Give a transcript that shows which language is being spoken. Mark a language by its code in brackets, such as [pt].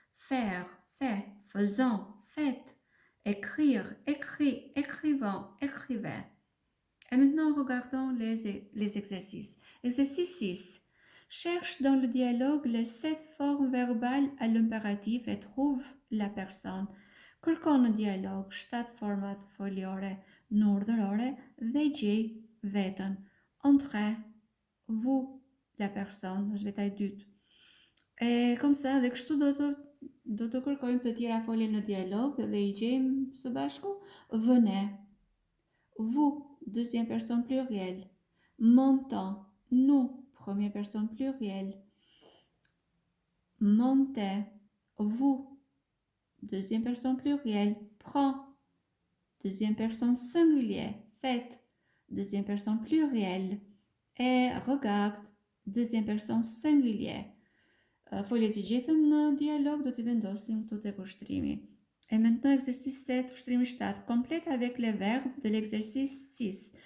[fr] Faire, fait, faisons, faites. Écrire, écrit, écrivons, écrivez. Et maintenant, regardons les exercices. Exercice 6. Cherche dans le dialogue les 7 formes verbales à l'impératif et trouve la personne. [sq] Kërkon në dialog 7 format foliore në urdhërore dhe gjej veten. [fr] Entrer, vous, la personne, [sq] është veta e dytë. [fr] E comme ça, [sq] dhe kështu do të kërkojmë të tjera folje në dialog dhe i gjejmë së bashku. [fr] Venez, vous, deuxième personne pluriel. Montons, nous, première personne pluriel. Montez, vous, deuxième personne plurielle. Prends, deuxième personne singulière. Faites, deuxième personne plurielle. Et regarde, deuxième personne singulière. [sq] Foljet që gjetëm në dialog do t'i vendosim këtu tek ushtrimi. [fr] Et maintenant, exercice 7, [sq] ushtrimi 7. [fr] Complète avec les verbes de l'exercice 6.